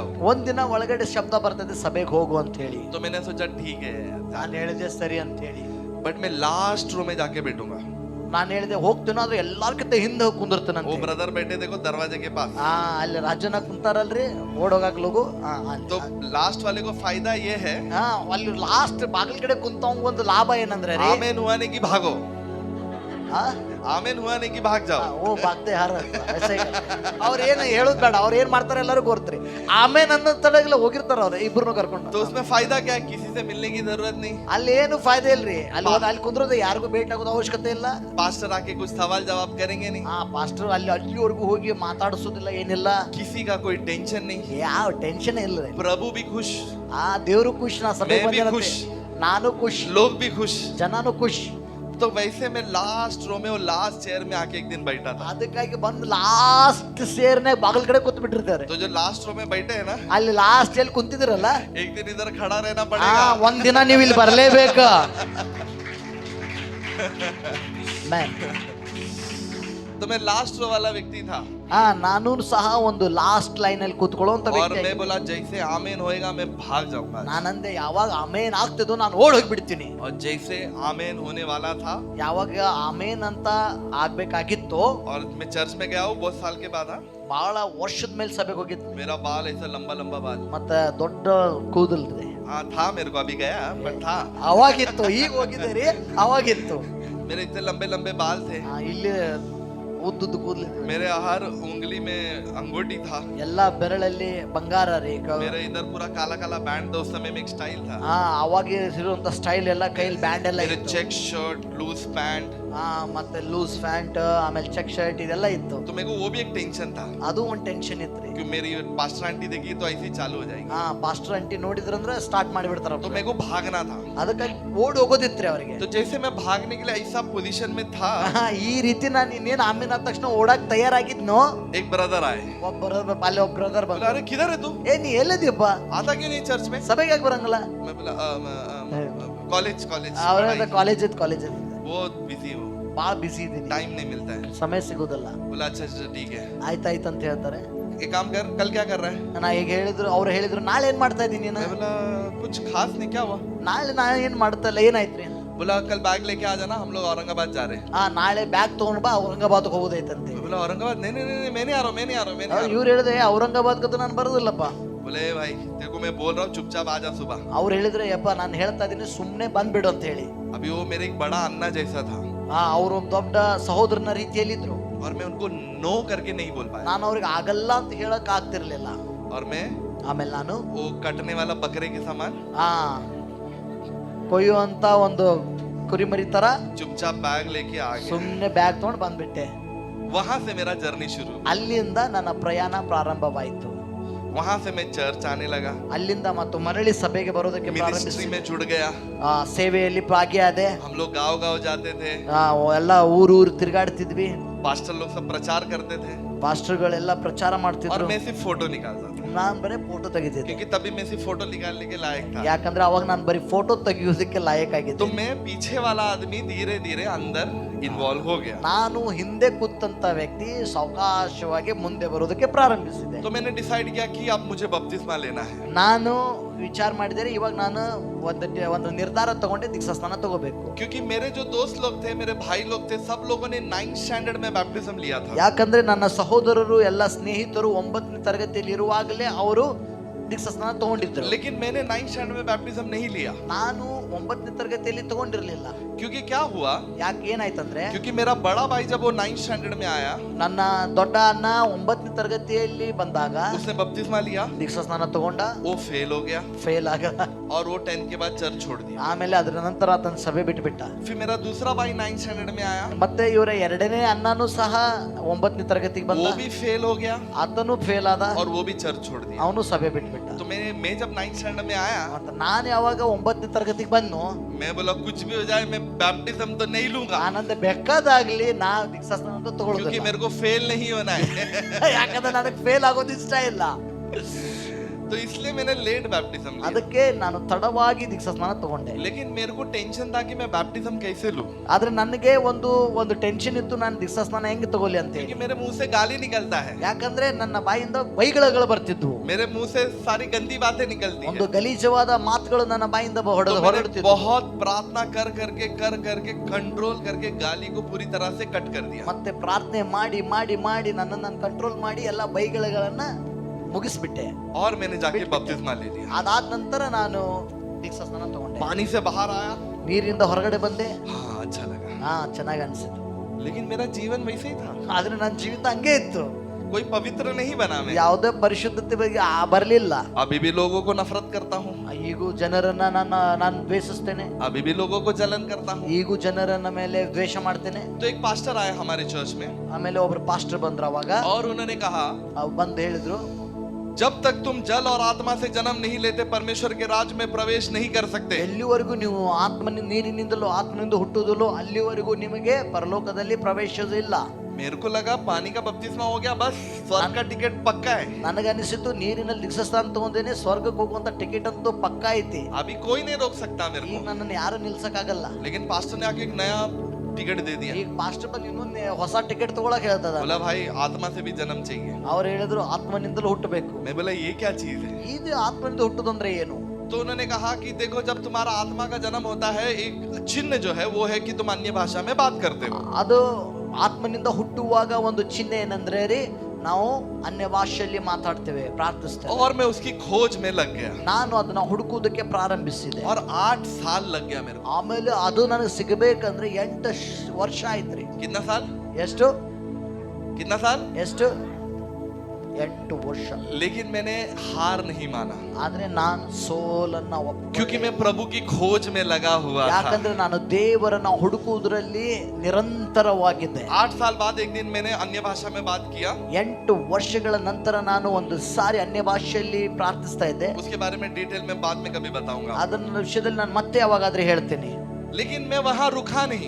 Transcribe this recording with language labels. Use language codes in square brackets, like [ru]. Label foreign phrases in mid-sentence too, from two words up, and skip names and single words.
[kn] ಒಂದಿನ ಒಳಗಡೆ ಶಬ್ದ ಬರ್ತದೆ ಸಭೆಗೆ ಹೋಗು ಅಂತ ಹೇಳಿ. [hi] तो मैंने सोचा ठीक है, [kn] ನಾನು ಹೇಳಿದೆ ಸರಿ ಅಂತ ಹೇಳಿ. [hi] बट मैं [en] last row [hi] में जाके बैठूंगा. [kn] ನಾನು ಹೇಳಿದೆ ಹೋಗ್ತೀನೋ ಆದ್ರೆ ಎಲ್ಲಾರ್ಕಿಂತ ಹಿಂದೆ ಹೋಗಿ ಕುಂದಿರ್ತಾನೆ. [hi] वो ब्रदर बैठे देखो दरवाजे के पास. [kn] ಅಲ್ಲಿ ರಾಜನ ಕುಂತಾರಲ್ರಿ, ಓಡೋಗಾಕ್ ಲಗು. [hi] तो लास्ट वाले को फायदा ये है, [kn] ಅಲ್ಲಿ ಲಾಸ್ಟ್ ಬಾಗಿಲ ಕಡೆ ಕುಂತವಂಗ ಒಂದು ಲಾಭ ಏನಂದ್ರೆ ರೀ, [hi] आमेन हुआ नहीं कि भागो, आमेन हुआ नहीं कि भाग जाओ. [kn] ಓ ಬಾಗ್ದೆ ಹಾರ ಅವ್ರ ಏನ್ ಹೇಳೋದ್ ಬೇಡ, ಅವ್ರ ಏನ್ ಮಾಡ್ತಾರೆ ಎಲ್ಲರಿಗೂ ಗೊತ್ತ್ರಿ. ಆಮೇನ್ ಅನ್ನೋ ತಡಗಲ ಹೋಗಿರ್ತಾರ ಅವ್ರ ಇಬ್ರು ಕರ್ಕೊಂಡು. [hi] तो उसमें फायदा क्या है, किसी से मिलने की जरूरत नहीं. [kn] ಅಲ್ಲಿ ಏನು ಫಾಯ್ದೆ ಇಲ್ರಿ, ಅಲ್ಲಿ ಕುಂದ್ರೋದು ಯಾರಿಗೂ ಭೇಟಿ ಆಗೋದು ಅವಶ್ಯಕತೆ ಇಲ್ಲ. [hi] पास्टर आके कुछ सवाल जवाब करेंगे नहीं, [kn] ಪಾಸ್ಟರ್ ಅಲ್ಲಿವರೆಗೂ ಹೋಗಿ ಮಾತಾಡಿಸೋದಿಲ್ಲ, ಏನಿಲ್ಲ. [hi] किसी का कोई टेंशन नहीं, [kn] ಯಾವ ಟೆನ್ಷನ್ ಇಲ್ಲ. [hi] प्रभु भी खुश, [kn] ದೇವ್ರು ಖುಷ್, ನಾ ಸಭೆ [hi] मैं भी खुश, [kn] ನಾನು ಖುಷ್, [hi] लोग भी खुश. [kn] ಜನನು ಖುಷ್. [hi] तो वैसे मैं [en] last row [hi] में और [en] last chair [hi] में आके एक दिन बैठा था. [kn] ಅದಕ್ಕಾಗಿ ಬಂದು ಲಾಸ್ಟ್ ಸೇರ್ನೆ ಬಾಗಿಲ ಕಡೆ ಕೂತ್ ಬಿಟ್ಟಿರ್ತಾರೆ. [hi] तो जो [en] last row [hi] में बैठे हैं ना, [kn] ಅಲ್ಲಿ ಲಾಸ್ಟ್ ಎಲ್ಲಿ ಕುಂತಿದ್ರಲ್ಲ, [hi] एक दिन इधर खड़ा रहना पड़ेगा. [kn] ಒಂದಿನ ನೀವು ಇಲ್ಲಿ ಬರಲೇಬೇಕು. [hi] तो मैं [en] last row [hi] वाला व्यक्ति था. [kn] ನಾನು ಸಹ ಒಂದು [en] last line [kn] ಅಲ್ಲಿ ಕೂತ್ಕೊಳ್ಳುವಂತ [hi] और [kn] ವ್ಯಕ್ತಿ. [hi] मैं बोला जैसे आमेन होएगा मैं भाग जाऊंगा. [kn] ನಾನಂದೆ ಯಾವಾಗ ಆಮೇನ್ ಆಗ್ತದೋ ನಾನು ಓಡ್ ಹೋಗ್ಬಿಡ್ತೀನಿ. [hi] और जैसे आमेन होने वाला था, [kn] ಯಾವಾಗ ಆಮೇನ್ ಅಂತ ಆಗ್ಬೇಕಾಗಿತ್ತು, [hi] और मैं चर्च में गया हूँ बहुत साल के बाद. [kn] ಬಹಳ ವರ್ಷದ ಮೇಲೆ ಸಭೆಗೆ ಹೋಗಿದ್ದು. [hi] मेरा बाल ऐसा लंबा लंबा बाल. [kn] ಮತ್ತೆ ದೊಡ್ಡ ಕೂದಲ್ರಿ. [hi] हाँ था, मेरे को अभी गया बट था. [kn] ಅವಾಗಿತ್ತು, ಈಗ ಹೋಗಿದೆ ರೀ, ಅವಾಗಿತ್ತು. [hi] मेरे इतने लंबे लंबे बाल थे. [kn] ಇಲ್ಲಿ ಉದ್ದುದ್ದು ಕೂದಲಿದೆ. [hi] मेरे हर उंगली में अंगूठी था. [kn] ಎಲ್ಲ ಬೆರಳಲ್ಲಿ ಬಂಗಾರ ರೀ. [hi] मेरे इधर पूरा काला काला बैंड था. उस समय में एक स्टाइल था. [kn] ಅವಾಗ ಇರುವಂತ ಸ್ಟೈಲ್ ಎಲ್ಲ, ಕೈಲಿ ಬ್ಯಾಂಡ್ ಎಲ್ಲ [hi] मेरे [kn] ಇತ್ತು. [en] check shirt, loose pant. [kn] ಮತ್ತೆ [en] loose pant, [kn] ಆಮೇಲೆ [en] check shirt [kn] ಇದೆಲ್ಲ ಇತ್ತು. [hi] तो मेरे को वो भी एक टेंशन था. [kn] ಅದು ಒಂದು ಟೆನ್ಷನ್ ಇತ್ತು ರೀ. [hi] कि मेरी पास्टर आंटी देखी तो ऐसे ही चालू हो जाएगी. [kn] ಪಾಸ್ಟರ್ ಅಂಟಿ ನೋಡಿದ್ರಂದ್ರೆ ಸ್ಟಾರ್ಟ್ ಮಾಡಿಬಿಡ್ತಾರ. [hi] तो मेरे को भागना था. [kn] ಅದಕ್ಕಾಗಿ ಓಡ್ ಹೋಗೋದಿತ್ರಿ ಅವರಿಗೆ. [hi] तो जैसे मैं भागने के लिए ऐसा पोजीशन में था, [kn] ಈ ರೀತಿ ನಾನು ಇನ್ನೇನು ಆಮೇಲೆ ಆದ ತಕ್ಷಣ ಓಡಾಕ್ ತಯಾರಾಗಿದ್ನೋ, [hi] एक ब्रदर आए. [kn] ಒಬ್ಬ ಬ್ರದರ್ [hi] बोला [kn] ಬಂದ. [hi] अरे किधर है तू, [kn] ನೀ ಎಲ್ಲಿದ್ದೀಯಪ್ಪ, [hi] आता क्यों नहीं चर्च में. [kn] ಸಭೆಗೆ ಯಾಕೆ ಬರಂಗಿಲ್ಲ. [hi] मैं बोला कॉलेज [kn] ಅವ್ರ ಕಾಲೇಜ್ ಇತ್ತು. [hi] बहुत बिजी हो, [kn] ಭಾಳ ಬಿಸಿ ಇದೀನಿ, [hi] टाइम नहीं मिलता है. [kn] ಸಮಯ ಸಿಗೋದಿಲ್ಲ. [hi] बोला अच्छा ठीक है, [kn] ಆಯ್ತಾಯ್ತು ಅಂತ ಹೇಳ್ತಾರೆ. [hi] एक काम कर, कल क्या कर रहा है. [kn] ನಾ ಈಗ ಹೇಳಿದ್ರು, ಅವ್ರು ಹೇಳಿದ್ರು ನಾಳೆ ಏನ್ ಮಾಡ್ತಾ ಇದ್ದೀನಿ ನೀನು. [hi] मैं बोला कुछ खास नहीं, क्या हुआ. [kn] ನಾಳೆ ನಾ ಏನ್ ಮಾಡ್ತಾ ಇಲ್ಲ, ಏನಾಯ್ತ್ರಿ. [hi] बोला कल बैग लेके आ जाना, हम लोग औरंगाबाद जा रहे हैं. [kn] ನಾಳೆ ಬ್ಯಾಗ್ ತಗೊಂಡ್ ಬಾ, ಔರಂಗಾಬಾದ್ ಹೋಗೋದೈತಂತೆ. [hi] मैं बोला औरंगाबाद, नहीं नहीं नहीं मैं नहीं आ रहा हूँ, मैं नहीं आ रहा हूँ, मैं नहीं आ रहा हूँ. [kn] ಇವ್ರು ಹೇಳಿದ್ರೆ ಔರಂಗಾಬಾದ್ ಕತ್ತು ನಾನು ಬರೋದಿಲ್ಲಪ್ಪ. [hi] बोले भाई तेरे को मैं बोल रहा हूँ चुपचाप आ जा सुबह. [kn] ಅವ್ರು ಹೇಳಿದ್ರೆ ಯಪ್ಪ ನಾನು ಹೇಳ್ತಾ ಇದೀನಿ ಸುಮ್ನೆ ಬಂದ್ಬಿಡು ಅಂತ ಹೇಳಿ. [hi] अभी वो मेरे एक बड़ा अन्ना जैसा था. [kn] ಅವ್ರು ಒಂದು ದೊಡ್ಡ ಸಹೋದರನ ರೀತಿಯಲ್ಲಿ ಇದ್ರು. [hi] और मैं उनको नो करके नहीं बोल पाया. [kn] ನಾನು ಅವ್ರಿಗೆ ಆಗಲ್ಲ ಅಂತ ಹೇಳಕ್ ಆಗ್ತಿರ್ಲಿಲ್ಲ. [hi] और मैं [kn] ಆಮೇಲೆ ನಾನು [hi] वो कटने वाला बकरे के समान [kn] ಕೊಯ್ಯುವಂತ ಒಂದು ಕುರಿಮರಿ ತರ [hi] चुपचाप बैग लेके आ गया. [kn] ಸುಮ್ನೆ ಬ್ಯಾಗ್ ತಗೊಂಡು ಬಂದ್ಬಿಟ್ಟೆ. [hi] वहां से मेरा जर्नी शुरू. [kn] ಅಲ್ಲಿಂದ ನನ್ನ ಪ್ರಯಾಣ ಪ್ರಾರಂಭವಾಯಿತು. [hi] वहां से मैं चर्च आने लगा. [kn] ಅಲ್ಲಿಂದ ಮತ್ತು ಮರಳಿ ಸಭೆಗೆ ಬರೋದಕ್ಕೆ [hi] मिनिस्ट्री में जुड़ गया. [kn] ಸೇವೆಯಲ್ಲಿ ಭಾಗಿಯಾದೆ. [hi] हम लोग गांव गांव जाते थे. [kn] ಎಲ್ಲ ಊರು ತಿರುಗಾಡ್ತಿದ್ವಿ. [hi] पास्टर लोग सब प्रचार करते थे. [kn] ಪಾಸ್ಟರ್ಗಳೆಲ್ಲ ಪ್ರಚಾರ [hi] और [kn] ಮಾಡ್ತಿದ್ರು. [hi] मैं सिर्फ फोटो निकालता था. [kn] ನಾನ್ ಬರೀ ಫೋಟೋ ತೆಗಿತಿದ್ದೆ. [hi] क्योंकि तभी मैं सिर्फ फोटो निकालने के लायक था. [kn] ಯಾಕಂದ್ರೆ ಅವಾಗ ನಾನು ಬರೀ ಫೋಟೋ ತೆಗಿಯೋದಕ್ಕೆ ಲಾಯಕ್ ಆಗಿದ್ದೆ. [hi] तो मैं पीछे वाला आदमी धीरे धीरे अंदर इन्वॉल्व हो गया. [kn] ನಾನು ಹಿಂದೆ ಕೂತಂತ ವ್ಯಕ್ತಿ ಸಾವಕಾಶವಾಗಿ ಮುಂದೆ ಬರೋದಕ್ಕೆ ಪ್ರಾರಂಭಿಸಿದೆ. [hi] तो मैंने डिसाइड किया कि अब मुझे बपतिस्मा लेना है. [kn] ನಾನು ವಿಚಾರ ಮಾಡಿದರೆ ಇವಾಗ ನಾನು ಒಂದು ನಿರ್ಧಾರ ತಗೊಂಡೆ ದೀಕ್ಷಾ ಸ್ನಾನ ತಗೋಬೇಕು. [hi] क्योंकि मेरे जो दोस्त लोग थे, मेरे भाई लोग थे, सब लोगों ने 9th स्टैंडर्ड में बैप्टिज्म लिया था. [kn] ಯಾಕಂದ್ರೆ ನನ್ನ ಸಹೋದರರು ಎಲ್ಲ ಸ್ನೇಹಿತರು 9ನೇ ತರಗತಿಯಲ್ಲಿ ಇರುವಾಗಲೇ ಅವರು ದೀಕ್ಷಾ ಸ್ನಾನ ತಗೊಂಡಿದ್ರು. [hi] लेकिन मैंने 9th स्टैंडर्ड में बैप्टिज्म नहीं लिया. [kn] ನಾನು 9ನೇ ತರಗತಿಯಲ್ಲಿ ತಗೊಂಡಿರ್ಲಿಲ್ಲ. [hi] क्योंकि क्या हुआ, [kn] ಯಾಕೆ ಏನಾಯ್ತಂದ್ರೆ, [hi] क्योंकि मेरा बड़ा भाई जब वो 9th स्टैंडर्ड में आया, [kn] ನನ್ನ ದೊಡ್ಡ ಅಣ್ಣ 9ನೇ ತರಗತಿಯಲ್ಲಿ ಬಂದಾಗ [hi] उसने बपतिस्मा लिया, [kn] ದೀಕ್ಷಾ ಸ್ನಾನ ತಗೊಂಡ, [hi] वो फेल हो गया [kn] ಫೇಲ್ ಆಗ, [hi] और वो 10th के बाद चर्च छोड़ दिया. [kn] ಆಮೇಲೆ ಅದರ ನಂತರ ಆತನ ಸಭೆ ಬಿಟ್ಟುಬಿಟ್ಟ. [hi] फिर मेरा दूसरा भाई 9th स्टैंडर्ड में आया, [kn] ಮತ್ತೆ ಇವರ ಎರಡನೇ ಅಣ್ಣನೂ ಸಹ 9ನೇ ತರಗತಿಗೆ ಬಂದ, [hi] वो भी फेल हो गया, [kn] ಆತನು ಫೇಲ್ ಆದ, [hi] और वो भी चर्च छोड़ दिया. [kn] ಅವನು ಸಭೆ ಬಿಟ್ಟುಬಿಟ್ಟ. [hi] तो मैं जब 9th स्टैंडर्ड में आया, [kn] ನಾನು ಯಾವಾಗ 9ನೇ ತರಗತಿಗೆ ಬಂದು, [hi] मैं बोला कुछ भी हो जाए मैं बैप्टिज्म तो नहीं लूंगा, [kn] ಆನಂದ ಬೇಕಾದಾಗ್ಲಿ ನಾ ದೀಕ್ಷಾ ಸ್ನಾನ [hi] क्योंकि [kn] ತಗೊಳ್ಳೋದಿಲ್ಲ. [hi] मेरे को फेल नहीं होना है. [kn] ಯಾಕಂದ್ರೆ ನನಗೆ ಫೇಲ್ ಆಗೋದು ಇಷ್ಟ ಇಲ್ಲ. [hi] तो इसलिए मैंने लेट बैप्टिज्म लिया. [kn] ಅದಕ್ಕೆ ನಾನು ತಡವಾಗಿ ದೀಕ್ಷಾ ಸ್ನಾನ ತಗೊಂಡೆ. [hi] लेकिन मेरे को टेंशन था कि मैं बैप्टिज्म कैसे लूं, [kn] ಆದ್ರೆ ನನಗೆ ಒಂದು ಟೆನ್ಷನ್ ಇತ್ತು, ನಾನು ದೀಕ್ಷಾ ಸ್ನಾನ ಹೆಂಗ್ ತಗೊಳ್ಳಿ ಅಂತ ಹೇಳಿ. [hi] क्योंकि मेरे मुंह से गाली निकलता है, [kn] ಯಾಕಂದ್ರೆ ನನ್ನ ಬಾಯಿಂದ ಬೈಗಳು ಬರ್ತಿದ್ವು, [hi] मेरे मुंह से सारी गंदी बातें निकलती [kn] ಒಂದು [hi] है. [kn] ಗಲೀಜವಾದ ಮಾತುಗಳು ನನ್ನ ಬಾಯಿಂದ [hi] तो मैंने [kn] ಹೊರಡುತ್ತಿದ್ವು. [hi] बहुत प्रार्थना कर करके कंट्रोल करके गाली को पूरी तरह से कट कर दिया. [kn] ಮತ್ತೆ ಪ್ರಾರ್ಥನೆ ಮಾಡಿ ಮಾಡಿ ಮಾಡಿ ನನ್ನನ್ನು ಕಂಟ್ರೋಲ್ ಮಾಡಿ ಎಲ್ಲ ಬೈಗಳನ್ನ ಮುಗಿಸ್ಬಿಟ್ಟೆ. [hi] और मैंने जाके बपतिस्मा ले लिया. [kn] ಅದಾದ ನಂತರ ನಾನು ದೀಕ್ಷಾ ಸ್ನಾನ ತಗೊಂಡೆ. [hi] पानी से बाहर आया, [kn] ನೀರಿಂದ ಹೊರಗಡೆ ಬಂದೆ. [hi] हाँ अच्छा लगा. [kn] ಚೆನ್ನಾಗಿ ಅನ್ಸಿತ್ತು. [hi] लेकिन मेरा जीवन वैसे ही था, [kn] ಆದ್ರೆ ನನ್ನ ಜೀವಿತ ಹಂಗೆ ಇತ್ತು, [hi] कोई पवित्र नहीं बना मैं. [kn] ಯಾವುದೇ ಪರಿಶುದ್ಧತೆ ಬಗ್ಗೆ ಬರಲಿಲ್ಲ. [hi] अभी भी लोगों को नफरत करता हूँ, [kn] ಈಗೂ ಜನರನ್ನ ನಾನು ದ್ವೇಷಿಸ್ತೇನೆ, [hi] अभी भी लोगों को जलन करता हूँ. [kn] ಈಗೂ ಜನರನ್ನ ಮೇಲೆ ದ್ವೇಷ ಮಾಡ್ತೇನೆ. [hi] तो एक पास्टर आया हमारे चर्च में, [kn] ಆಮೇಲೆ ಒಬ್ರು ಪಾಸ್ಟರ್ ಬಂದ್ರು. ಅವಾಗ [hi] और उन्होंने कहा, [kn] ಬಂದು ಹೇಳಿದ್ರು, [hi] जब तक तुम जल और आत्मा से जन्म नहीं लेते परमेश्वर के राज में प्रवेश नहीं कर सकते. [kn] ಎಲ್ಲಿವರೆಗೂ ನೀವು ನೀರಿನಿಂದಲೂ ಆತ್ಮನಿಂದ ಹುಟ್ಟುವುದಿಲ್ಲೋ ಅಲ್ಲಿವರೆಗೂ ನಿಮಗೆ ಪರಲೋಕದಲ್ಲಿ ಪ್ರವೇಶವಿಲ್ಲ. [hi] मेरे को लगा पानी का बपतिस्मा हो गया, बस स्वर्ग का टिकट पक्का है. [kn] ನನಗನ್ನಿಸಿತು ನೀರಿನಲ್ಲಿ ದೀಕ್ಷಾ ಸ್ನಾನ ತಗೊಂಡೇನೆ, ಸ್ವರ್ಗಕ್ಕೆ ಹೋಗುವಂತ ಟಿಕೆಟ್ ಅಂತೂ ಪಕ್ಕಾ ಐತಿ, [hi] अभी कोई नहीं रोक सकता मेरे [kn] ಈಗ [hi] को. [kn] ನನ್ನನ್ನು ಯಾರು ನಿಲ್ಸಕ್ಕಾಗಲ್ಲ. [hi] लेकिन पास्टर ने आके एक नया टिकट दे दिया. [kn] ಈಗ ಪಾಸ್ಟರ್ ಬಂದು ಇನ್ನೊಂದು ಹೊಸ ಟಿಕೆಟ್ ತಗೊಳಕ್ ಹೇಳ್ತದ. [hi] बोला भाई आत्मा से भी जन्म चाहिए. [kn] ಅವ್ರು ಹೇಳಿದ್ರು ಆತ್ಮನಿಂದಲೂ ಹುಟ್ಟಬೇಕು. [hi] मैं बोला ये क्या चीज है. [kn] ಇದು ಆತ್ಮನಿಂದ ಹುಟ್ಟುದಂದ್ರೆ ಏನು? [hi] तो उन्होंने कहा कि देखो जब तुम्हारा आत्मा का जन्म होता है, एक चिन्ह जो है वो है कि तुम अन्य भाषा में बात करते हो. [kn] ಅದು ಆತ್ಮನಿಂದ ಹುಟ್ಟುವಾಗ ಒಂದು ಚಿಹ್ನೆ ಏನಂದ್ರೆ ರೀ, ನಾವು ಅನ್ಯ ಭಾಷೆಯಲ್ಲಿ ಮಾತಾಡ್ತೇವೆ, ಪ್ರಾರ್ಥಿಸ್ತೇವೆ. [hi] और मैं उसकी खोज में लग गया, [kn] ನಾನು ಅದನ್ನ ಹುಡುಕುವುದಕ್ಕೆ ಪ್ರಾರಂಭಿಸಿದೆ. [hi] और 8 साल लग गया मेरे को. [kn] ಆಮೇಲೆ ಅದು ನನಗೆ ಸಿಗಬೇಕಂದ್ರೆ 8 ವರ್ಷ ಆಯ್ತ್ರಿ. [hi] कितना साल, [kn] ಎಷ್ಟು [hi] कितना साल. [kn] 8 ವರ್ಷ. [hi] लेकिन मैंने हार नहीं माना, [kn] ಆದ್ರೆ ನಾನು ಸೋಲನ್ನ [hi] क्योंकि मैं प्रभु की खोज में लगा हुआ था. [kn] ಯಾಕಂದ್ರೆ ನಾನು ದೇವರನ್ನ ಹುಡುಕುವುದರಲ್ಲಿ ನಿರಂತರವಾಗಿದ್ದೆ. [hi] 8 साल बाद एक दिन मैंने अन्य भाषा में बात किया. [kn] 8 ವರ್ಷಗಳ ನಂತರ ನಾನು ಒಂದು ಸಾರಿ ಅನ್ಯ ಭಾಷೆಯಲ್ಲಿ ಪ್ರಾರ್ಥಿಸ್ತಾ ಇದ್ದೆ. [hi] उसके बारे में डिटेल में बाद में कभी बताऊंगा. [kn] ಅದನ್ನ ವಿಷಯದಲ್ಲಿ ನಾನು ಮತ್ತೆ ಯಾವಾಗಾದ್ರೂ ಹೇಳ್ತೀನಿ. [hi] लेकिन मैं वहां रुका नहीं,